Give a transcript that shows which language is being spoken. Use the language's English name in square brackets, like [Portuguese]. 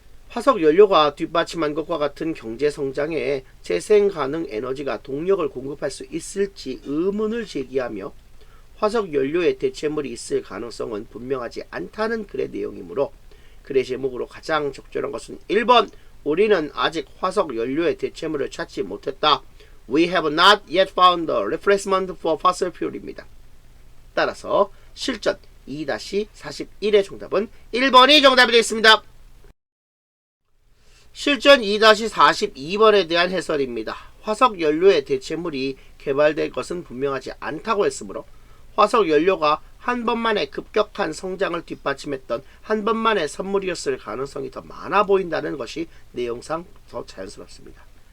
[Korean] 화석 연료가 뒷받침한 것과 같은 경제 성장에 재생 가능 에너지가 동력을 공급할 수 있을지 의문을 제기하며 화석 연료의 대체물이 있을 가능성은 분명하지 않다는 글의 내용이므로 글의 제목으로 가장 적절한 것은 1번 우리는 아직 화석 연료의 대체물을 찾지 못했다. [English] We have not yet found a replacement for fossil fuel입니다. [Korean] 따라서 실전 2-41의 정답은 1번이 정답이 되겠습니다. 실전 2-42번에 대한 해설입니다. 화석 연료의 대체물이 개발될 것은 분명하지 않다고 했으므로 화석 연료가 한 번만에 급격한 성장을 뒷받침했던 한 번만의 선물이었을 가능성이 더 많아 보인다는 것이 내용상 더 자연스럽습니다.